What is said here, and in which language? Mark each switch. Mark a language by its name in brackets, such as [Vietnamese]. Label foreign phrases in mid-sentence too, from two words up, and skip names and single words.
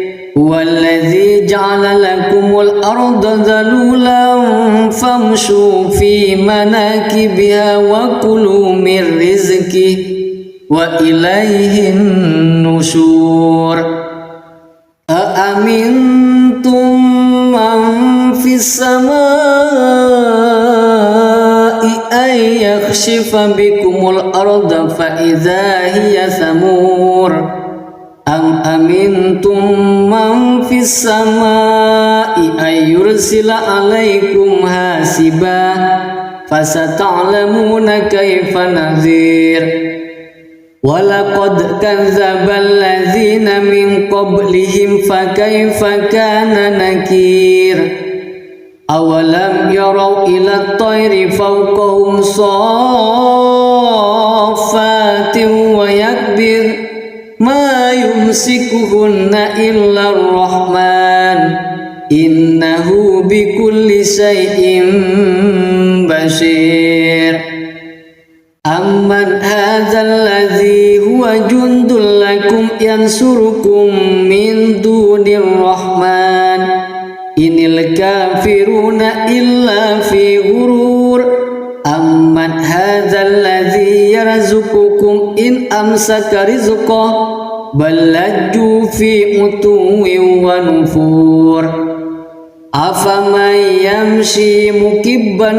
[Arabic] هو الذي جعل لكم الأرض ذلولا فامشوا في مناكبها وكلوا من رزقه وإليه النشور. أأمنتم من في السماء أن يخسف بكم الأرض فإذا هي تمور. أم أمنتم من في السماء أن يرسل عليكم حاصبا فستعلمون كيف نذير. ولقد كذب الذين من قبلهم فكيف كان نكير. أولم يروا إلى الطير فوقهم صافات ويقبضن ما يمسكهن إلا الرحمن إنه بكل شيء بصير. أمن هذا الذي هو جند لكم ينصركم من دون الرحمن إن الكافرون إلا في غرور. أمن هذا الذي يرزقكم إن أمسك رزقه بل لجوا في عتو ونفور أفمن يمشي مكبا